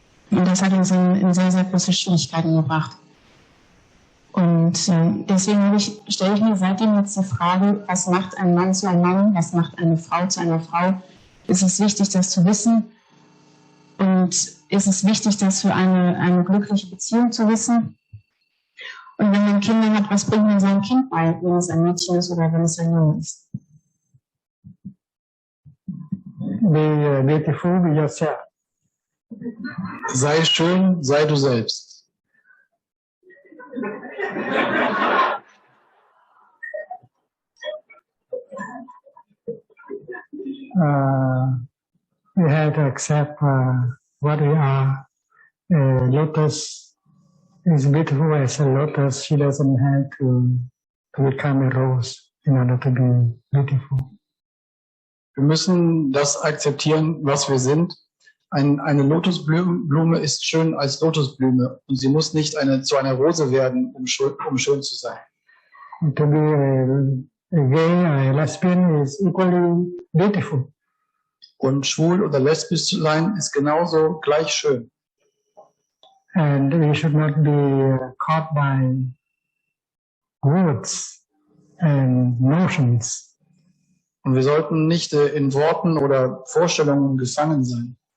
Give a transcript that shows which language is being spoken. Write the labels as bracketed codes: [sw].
[de] Und das hat uns in sehr, sehr große Schwierigkeiten gebracht. Und deswegen stelle ich mir seitdem jetzt die Frage, was macht ein Mann zu einem Mann, was macht eine Frau zu einer Frau? Ist es wichtig, das zu wissen? Und ist es wichtig, das für eine glückliche Beziehung zu wissen? Und wenn man Kinder hat, was bringt man seinem Kind bei, wenn es ein Mädchen ist oder wenn es ein Junge ist? [en] Be beautiful, be yourself. [de] Sei schön, sei du selbst. [en] We have to accept what we are. Lotus is beautiful as a lotus. She doesn't have to become a rose in order to be beautiful. [de] Wir müssen das akzeptieren, was wir sind. Eine Lotusblume ist schön als Lotusblume und sie muss nicht zu einer Rose werden, um schön zu sein. [en] To be gay or lesbian is equally beautiful. [de] Und schwul oder lesbisch zu sein ist genauso gleich schön. [en] And we should not be caught by words and notions. [de] Und wir sollten nicht in Worten oder Vorstellungen gefangen sein.